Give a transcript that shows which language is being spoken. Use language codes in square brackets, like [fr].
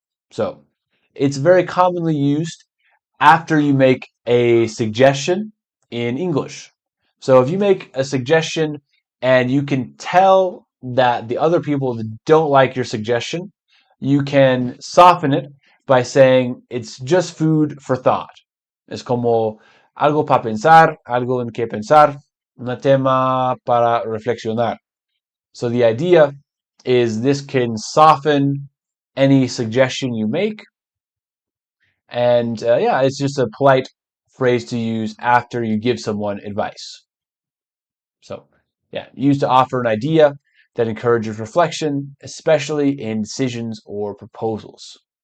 [en] So it's very commonly used after you make a suggestion in English. So if you make a suggestion and you can tell that the other people don't like your suggestion, you can soften it by saying it's just food for thought. [es] Es como algo para pensar, algo en que pensar, un tema para reflexionar. [en] So the idea is this can soften any suggestion you make. And yeah, it's just a polite phrase to use after you give someone advice. So yeah, used to offer an idea that encourages reflection, especially in decisions or proposals.